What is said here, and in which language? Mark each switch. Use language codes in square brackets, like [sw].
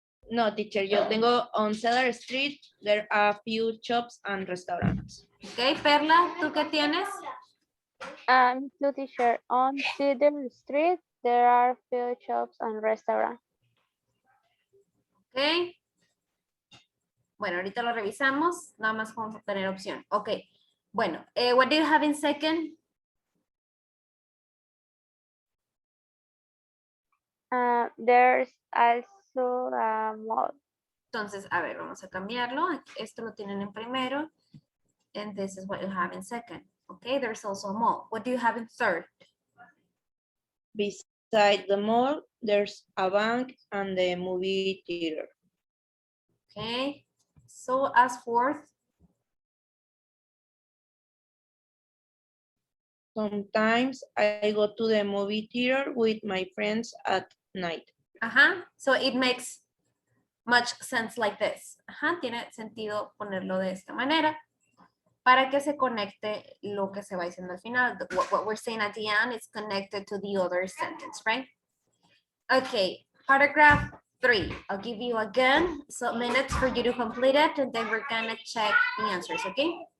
[en] No, teacher, [es] yo tengo [en] on Cedar Street, there are a few shops and restaurants. [es] Okay, Perla, ¿tú qué tienes? [en] To teacher, on Cedar Street, there are few shops and restaurants. Ok. [es] Bueno, ahorita lo revisamos, nada más vamos a tener opción. [en] Ok, bueno, what do you have in second? There's also a mall. [es] Entonces, a ver, vamos a cambiarlo. Esto lo tienen en primero. [en] And this is what you have in second. Okay, there's also a mall. What do you have in third? Beside the mall, there's a bank and the movie theater. Okay, so as fourth, Sometimes I go to the movie theater with my friends at night. Ajá. So it makes much sense like this. Ajá. [es] Tiene sentido ponerlo de esta manera para que se conecte lo que se va diciendo al final. [en] What we're saying at the end is connected to the other sentence, right? Okay, paragraph 3. I'll give you again some minutes for you to complete it, and then we're gonna check the answers, okay?